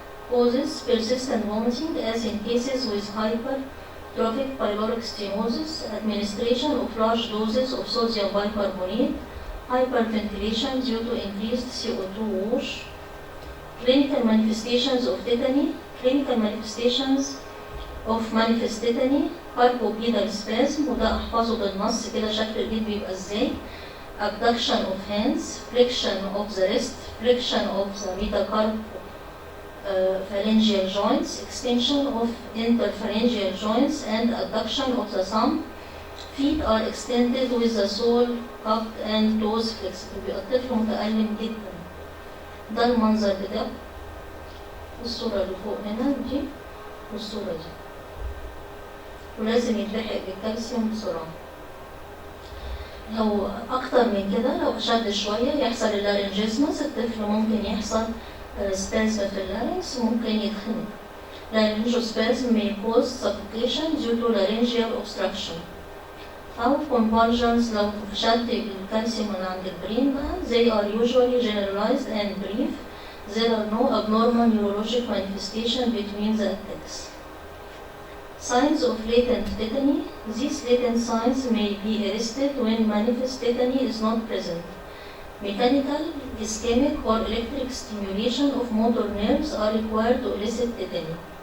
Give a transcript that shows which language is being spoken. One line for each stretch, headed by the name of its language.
English: causes persistent vomiting as in cases with hypertrophic pyloric stenosis, administration of large doses of sodium bicarbonate, hyperventilation due to increased CO2 wash. Clinical manifestations of tetany. Clinical manifestations of manifest tetany, carpopedal spasm،
Arabic: وده احفظه بالنص كده شكل الايد بيبقى ازاي.
English: Abduction of hands, flexion of the wrist, flexion of the metacarpophalangeal joints, extension of interphalangeal joints, and abduction of the thumb. Feet are extended with the sole cupped and toes flexible.
Arabic: بيبقى الطفل متألم جدا. ده المنظر ده. الصورة اللي فوق هنا دي والصورة دي. ولازم يتلحق بالكالسيوم بسرعة. لو أكتر من كده، لو أشد شوية يحصل اللارنجيزمس، الطفل ممكن يحصل spasm في اللارنكس وممكن يتخنق.
English: Laryngospasm may cause suffocation due to laryngeal obstruction.
Arabic: أو convulsions لو شد الكالسيوم من عند البرين بقى.
English: They are usually generalized and brief. There are no abnormal neurologic manifestation between the attacks. Signs of latent tetany. These latent signs may be arrested when manifest tetany is not present. Mechanical, ischemic, or electric stimulation of motor nerves are required to elicit tetany.